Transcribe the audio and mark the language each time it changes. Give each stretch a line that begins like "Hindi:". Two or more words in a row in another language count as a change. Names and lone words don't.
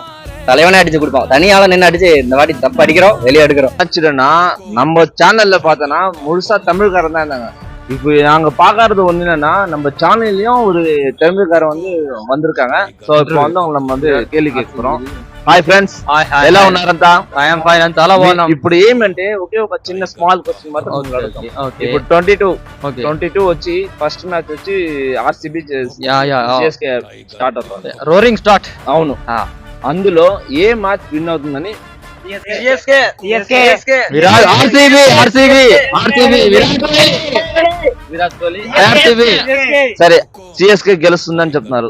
Tamil: தலைவனே அடிச்சு கொடுப்போம். தனியால நின்று அடிச்சு இந்த வாட்டி தப்பு அடிக்கிறோம், வெளியே எடுக்கிறோம். நம்ம சேனல்ல பார்த்தோன்னா முழுசா தமிழ்காரன் தான் இருந்தாங்க. இப்போ நாங்க பாக்குறது ஒண்ணு என்னன்னா, நம்ம சேனல்லையும் ஒரு தமிழ்காரன் வந்து வந்திருக்காங்க. சோ இப்போ வந்து அவங்க நம்ம வந்து கேள்வி கேட்கிறோம்.
English: Hi friends,
Telugu: ఎలా ఉన్నారంతా?
English: I am fine
Telugu: అంతా చాలా బాగున్నాం. ఇప్పుడు ఏమంటే ఒకే ఒక చిన్న
English: small question
Telugu: మాత్రం అడుగుతాం. ఇప్పుడు 22 వచ్చి
English: first match
Telugu: వచ్చి ఆర్సిబి సిఎస్కే స్టార్ట్ అవుతుంది.
English: Roaring start.
Telugu: అవును, అందులో ఏ మ్యాచ్ విన్ అవుతుందని విరాట్ కోహ్లీ సరే సిఎస్కే గెలుస్తుందని చెప్తున్నారు.